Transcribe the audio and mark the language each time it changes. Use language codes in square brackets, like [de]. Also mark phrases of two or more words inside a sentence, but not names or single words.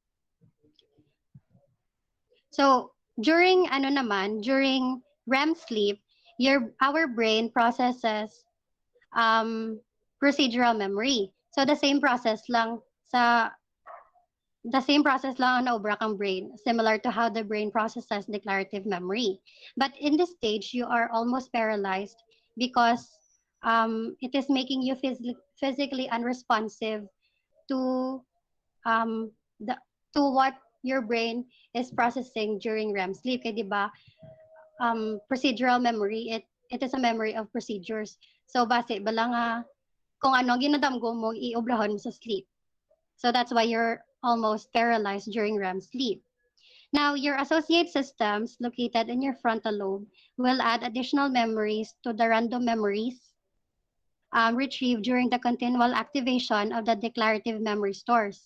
[en] So during REM sleep, our brain processes um, procedural memory. So the same process [hil] lang ang naubra kang [en] brain, similar to how the brain processes declarative memory. But in this stage, you are almost paralyzed because it is making you physically unresponsive to um, the, to what your brain is processing during REM sleep. [tl] Kaya di ba, [en] procedural memory, it is a memory of procedures. [hil] So base bala nga kung ano ginadamgo mo iobrahon mo sa sleep. [en] So that's why you're almost paralyzed during REM sleep. Now, your associate systems located in your frontal lobe will add additional memories to the random memories retrieved during the continual activation of the declarative memory stores.